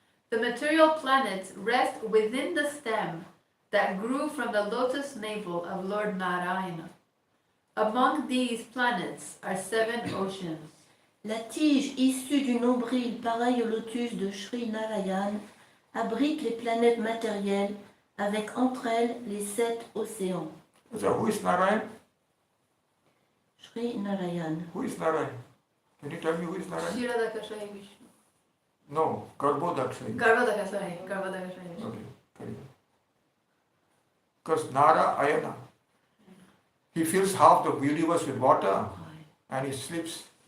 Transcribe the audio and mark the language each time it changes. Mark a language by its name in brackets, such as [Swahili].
[English] The material planets rest within the stem that grew from the lotus navel of Lord Narayana. Among these planets are 7 oceans. [French] La tige issue du nombril pareil au lotus de Sri Narayan abrite les planètes matérielles avec entre elles les 7 océans. [English] So who is Narayan? Sri Narayan. Who is Narayan? Can you tell me who is Narayan? Kshirodakashayi Vishnu. No, Garbhodakashayi. Garbhodakashayi Vishnu. Okay, very good. Because Narayana, he fills half the universe with water and he sleeps.